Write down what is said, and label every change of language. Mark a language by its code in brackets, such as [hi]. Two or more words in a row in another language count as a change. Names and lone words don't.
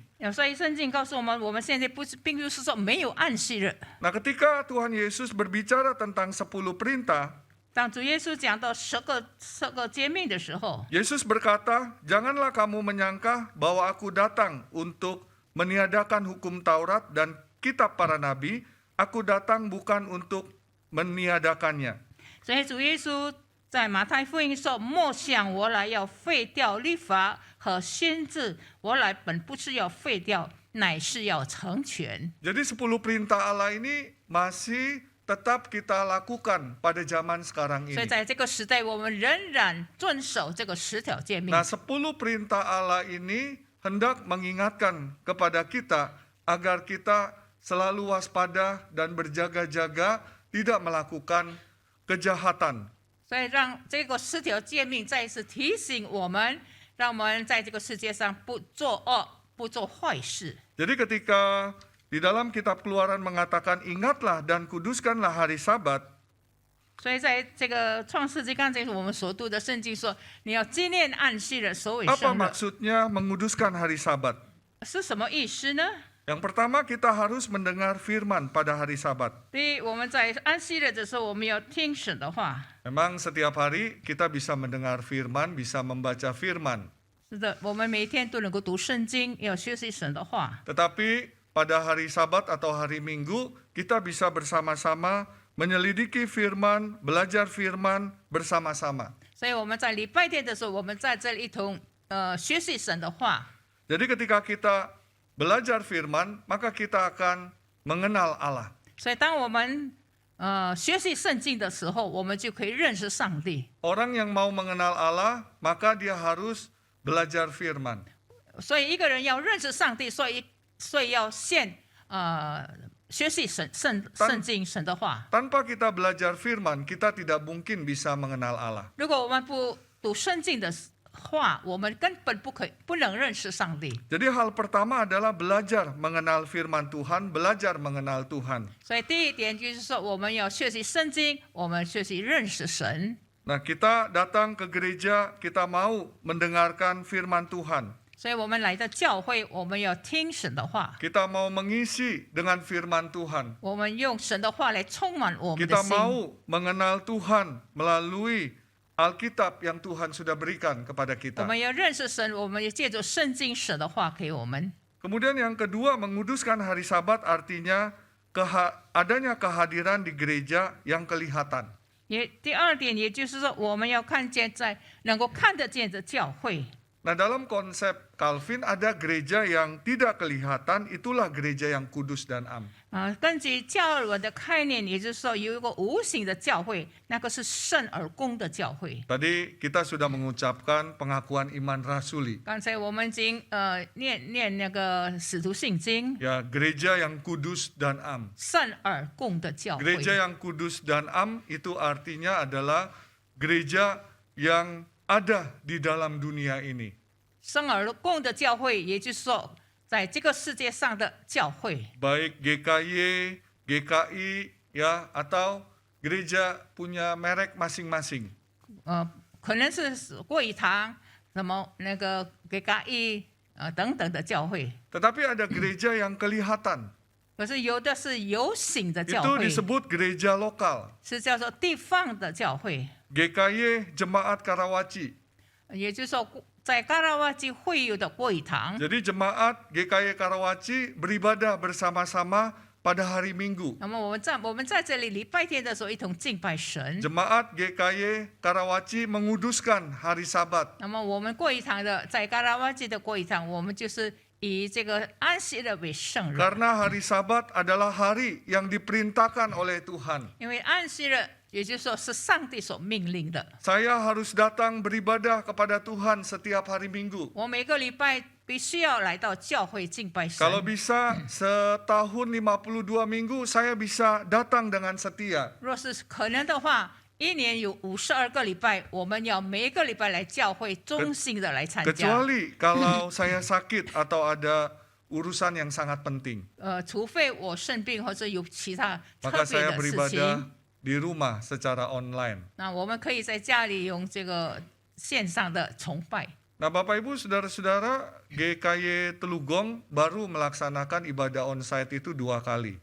[zh] 所以圣经告诉我们，我们现在并不是说没有安息日。 [id] Nah, ketika Tuhan Yesus berbicara tentang 10 perintah, [zh] 当主耶稣讲到十个诫命的时候， [id] Yesus berkata, "Janganlah kamu menyangka bahwa aku datang untuk meniadakan hukum Taurat dan kitab para nabi. Aku datang bukan untuk meniadakannya." [zh] 所以主耶稣在马太福音说：“莫想我来要废掉律法和先知，我来本不是要废掉，乃是要成全。” [id] Jadi 10 perintah Allah ini masih tetap kita lakukan pada zaman sekarang 所以 ini. [zh] 在这个时代，我们仍然遵守这个10条诫命。 [id] Nah, 10 perintah Allah ini hendak mengingatkan kepada kita agar kita selalu waspada dan berjaga-jaga, tidak melakukan kejahatan. [zh] 所以让这个10条诫命再一次提醒我们，让我们在这个世界上不作恶，不做坏事。 [id] Jadi ketika di dalam kitab Keluaran mengatakan ingatlah dan kuduskanlah hari Sabat, [zh] 所以在这个创世纪刚才我们所读的圣经说，你要纪念安息日，守为 apa 圣日， [id] maksudnya menguduskan hari Sabat? [zh] 是什么意思呢？ [id] Yang pertama kita harus mendengar firman pada hari Sabat. [zh] 第一，我们在安息日的时候，我们要听神的话。 [id] Memang setiap hari kita bisa mendengar firman, bisa membaca firman. [zh] 是的，我们每天都能够读圣经，要学习神的话。 [id] Tetapi pada hari Sabat atau hari Minggu kita bisa bersama-sama menyelidiki firman, belajar firman bersama-sama. [zh] 所以我们在礼拜天的时候，我们在这里一同学习神的话。 [id] Jadi ketika kita belajar firman, maka kita akan mengenal Allah. [zh] 所以当我们学习圣经的时候，我们就可以认识上帝。 [id] Orang yang mau mengenal Allah, maka dia harus belajar firman. [zh] 所以一个人要认识上帝，所以要先学习圣经神的话。 [id] Tanpa kita belajar firman, kita tidak mungkin bisa mengenal Allah. [zh] 如果我们不读圣经的话，我们根本不能认识上帝。 [id] Jadi hal pertama adalah belajar mengenal firman Tuhan, belajar mengenal Tuhan. [zh] 所以第一点就是说，我们要学习圣经，我们学习认识神。 [id] Nah, kita datang ke gereja, kita mau mendengarkan firman Tuhan. [zh] 所以我们来到教会，我们要听神的话， [id] Kita mau mengisi dengan firman Tuhan. [zh] 我们用神的话来充满我们的 Kita 心。 [id] mau mengenal Tuhan melalui Alkitab yang Tuhan sudah berikan kepada 我 kita. [zh] 们要认识神，我们要借着圣经神的话给我们。 [id] Kemudian yang kedua, menguduskan hari Sabat artinya adanya kehadiran di gereja yang kelihatan. [zh] 第二点，也就是说，我们要看见能够看得见的教会。 [id] Nah, dalam konsep Calvin ada gereja yang tidak kelihatan, itulah gereja yang kudus dan am. [zh] 根据教尔文的概念，也就是说有一个无形的教会，那个是圣而公的教会。 [id] Tadi kita sudah mengucapkan pengakuan iman rasuli. [zh] 刚才我们已经念那个使徒信经， [id] Ya, gereja yang kudus dan am. [zh] 圣而公的教会。 [id] Gereja yang kudus dan am itu artinya adalah gereja yang ada di dalam dunia ini. [zh] 圣而公的教会，也就是说，在这个世界上的教会， [id] Baik GKY, GKI, ya, atau gereja punya merek masing-masing. [zh] 可能是贵堂、什么那个给嘎一等等的教会。 [id] Tetapi ada gereja yang kelihatan. [zh] 可是有的是有形的教 Itu 会， [id] disebut gereja lokal. [zh] 是叫做地方的教会， [id] GKY Jemaat Karawaci. [zh] 也就是说在嘎拉瓦基会有的贵堂。 [id] Jadi jemaat GKY Karawaci beribadah bersama-sama pada hari Minggu. [zh] 那么我们在这里礼拜天的时候一同敬拜神。 [id] Jemaat GKY Karawaci menguduskan hari Sabat. [zh] 那么我们贵堂的在嘎拉瓦基的贵堂，我们就是以这个安息日为圣日， [id] Karena hari Sabat adalah hari yang diperintahkan oleh Tuhan. [zh] 因为安息日也就是说是上帝所命令的。 [id] Saya harus datang beribadah kepada Tuhan setiap hari Minggu. [zh] 我每个礼拜必须要来到教会敬拜神。 [id] Kalau bisa setahun 52 minggu saya bisa datang dengan setia. [zh] 若是可能的话，一年有52个礼拜，我们要每一个礼拜来教会，忠心的来参加。 [id] Kecuali kalau saya sakit atau ada urusan yang sangat penting. [zh] 除非我生病或者有其他特 Maka 别 saya 的事 beribadah 情， [id] di rumah secara online. [zh] 那我们可以在家里用这个线上的崇拜。 [id] Nah, Bapak Ibu, Saudara-saudara, GKY Telugong baru melaksanakan ibadah onsite itu 2 kali.